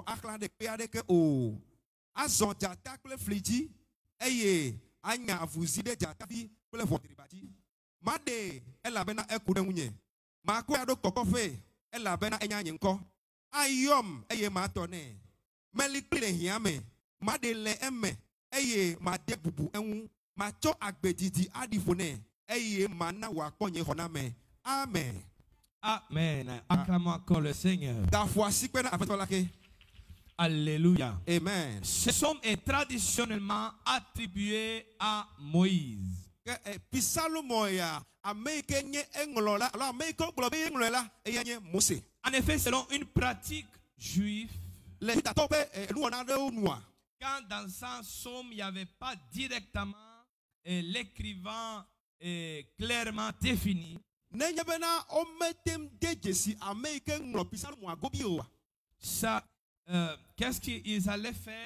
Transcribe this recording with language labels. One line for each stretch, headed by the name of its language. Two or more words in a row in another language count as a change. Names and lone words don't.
Ewe: axlã ɖe kpe aɖeke o azɔ dzata kple fli dzi eye anya avuzi ɖe dzatavi kple ʋɔtriba dzi maɖe elabena eku ɖe ŋunye makɔe aɖo kɔkɔƒe elabena enya nye ŋkɔ ayɔm eye matɔ nɛ meli kpli le hiã me maɖe le eme eye made bubu eŋu matsɔ agbedidi aɖi ƒo nɛ eye mana wòakpɔ nye xɔname amen.
French: Amen. Acclamons encore le Seigneur. Alléluia. Amen. Ce psaume est traditionnellement attribué à Moïse. En effet, selon une pratique juive, quand dans un psaume, il n'y avait pas directement l'écrivain clairement défini, ça, qu'est-ce qu'ils allaient faire?